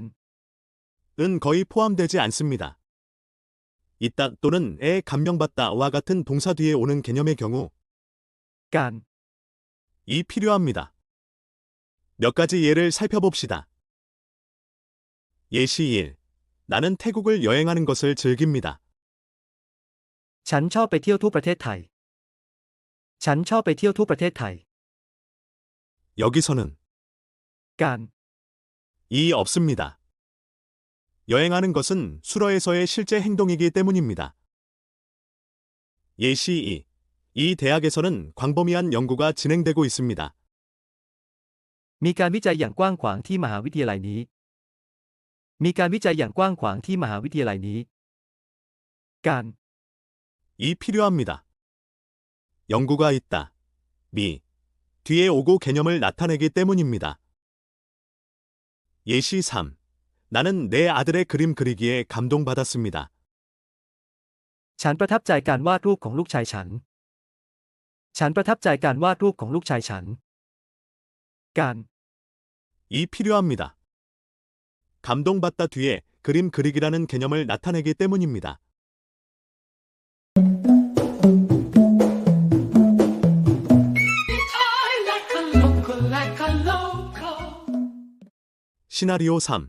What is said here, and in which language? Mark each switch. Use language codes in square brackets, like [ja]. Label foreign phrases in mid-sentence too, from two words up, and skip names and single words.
[ko] 은 거의 포함되지 않습니다. 있다 또는 에 감명받다와 같은 동사 뒤에 오는 개념의 경우 การ 이 필요합니다. 몇 가지 예를 살펴봅시다. 예시 1. 나는 태국을 여행하는 것을 즐깁니다. [th] ฉันชอบไปเที่ยวทั่วประเทศไทย ฉันชอบไปเที่ยวทั่วประเทศไทย [ko] 여기서는 การ 이 없습니다. 여행하는 것은 수러에서의 실제 행동이기 때문입니다. 예시 2. 이 대학에서는 광범위한 연구가 진행되고 있습니다. [th] มีการวิจัยอย่างกว้างขวางที่มหาวิทยาลัยนี้ มีการวิจัยอย่างกว้างขวางที่มหาวิทยาลัยนี้ การ [ko] 이 필요합니다. 연구가 있다. 미. 뒤에 오고 개념을 나타내기 때문입니다. 예시 3. 나는 내 아들의 그림 그리기에 감동받았습니다. [th] ฉันประทับใจการวาดรูปของลูกชายฉัน ฉันประทับใจการวาดรูปของลูกชายฉัน การ [ko] 이 필요합니다. 감동받다 뒤에 그림 그리기라는 개념을 나타내기 때문입니다. 시나리오 3.